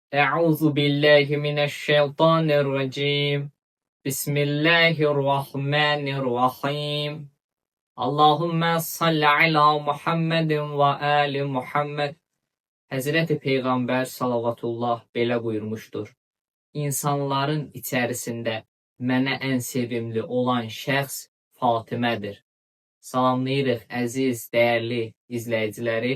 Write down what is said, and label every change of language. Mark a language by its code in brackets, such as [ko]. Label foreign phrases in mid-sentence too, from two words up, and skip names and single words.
[ar] أعوذ بالله من الشيطان الرجيم. بسم الله الرحمن الرحيم. اللهم صل على محمد وآل محمد. [az] Həzrəti Peyğəmbər salavatullah belə buyurmuşdur. İnsanların içərisində mənə ən sevimli olan şəxs Fatimədir. Salamlayırıq əziz, dəyərli izləyiciləri.